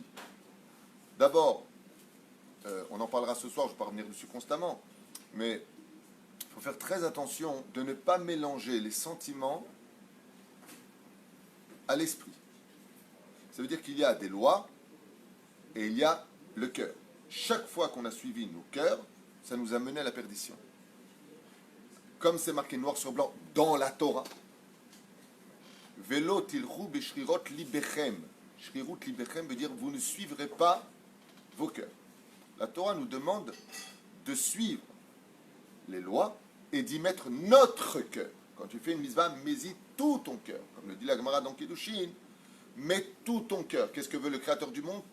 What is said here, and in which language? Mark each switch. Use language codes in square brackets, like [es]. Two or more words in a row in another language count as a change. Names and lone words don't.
[fr] D'abord, on en parlera ce soir, je ne vais pas revenir dessus constamment, mais il faut faire très attention de ne pas mélanger les sentiments à l'esprit. Ça veut dire qu'il y a des lois et il y a le cœur. Chaque fois qu'on a suivi nos cœurs, ça nous a mené à la perdition. Comme c'est marqué noir sur blanc dans la Torah. [he] ולא תלכו בשרירות לבכם. שרירות לבכם [fr] veut dire vous ne suivrez pas vos cœurs. La Torah nous demande de suivre les lois et d'y mettre notre cœur. Quand tu fais une mitzvah, mets-y tout ton cœur. Comme le dit la Gemara dans Kiddushin, mets tout ton cœur. Qu'est-ce que veut le Créateur du monde?